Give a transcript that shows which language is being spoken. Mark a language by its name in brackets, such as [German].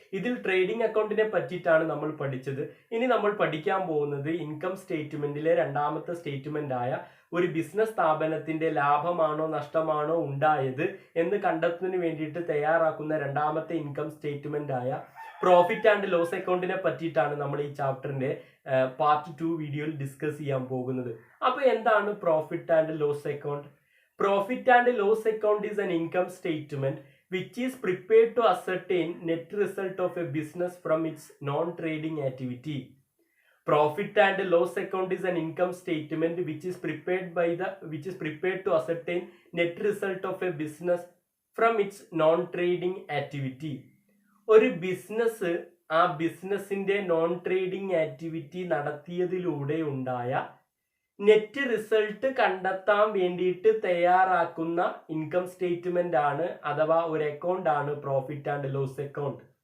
[Malayalam] ഇതിൽ ട്രേഡിംഗ് അക്കൗണ്ടിനെ പറ്റിയിട്ടാണ് നമ്മൾ പഠിച്ചത്. ഇനി നമ്മൾ പഠിക്കാൻ പോകുന്നത് ഇൻകം സ്റ്റേറ്റ്മെന്റിലെ 2ാമത്തെ സ്റ്റേറ്റ്മെന്റ് ആയ ഒരു ബിസിനസ് സ്ഥാപനത്തിന്റെ ലാഭമാണോ നഷ്ടമാണോ ഉണ്ടായത് എന്ന് കണ്ടെത്തുന്നതിന് വേണ്ടിയിട്ട് തയ്യാറാക്കുന്ന 2ാമത്തെ ഇൻകം സ്റ്റേറ്റ്മെന്റ് ആയ പ്രോഫിറ്റ് ആൻഡ് ലോസ് അക്കൗണ്ടിനെ പറ്റിയിട്ടാണ് നമ്മൾ ഈ ചാപ്റ്ററിന്റെ പാർട്ട് 2 വീഡിയോയിൽ ഡിസ്കസ് ചെയ്യാൻ പോകുന്നത്. അപ്പൊ എന്താണ് profit and loss account? [English] Profit and loss account is an income statement which is prepared to ascertain net result of a business from its non-trading activity. Profit and loss account is an income statement which is prepared to ascertain net result of a business from its non-trading activity. [Malayalam] ഒരു business ആ ബിസിനസിന്റെ non trading activity നടത്തിയതിലൂടെ ഉണ്ടായ net result കണ്ടെത്താൻ വേണ്ടിയിട്ട് തയ്യാറാക്കുന്ന income statement ആണ്, അഥവാ ഒരു അക്കൗണ്ട് ആണ് പ്രോഫിറ്റ് ആൻഡ് ലോസ് അക്കൗണ്ട്.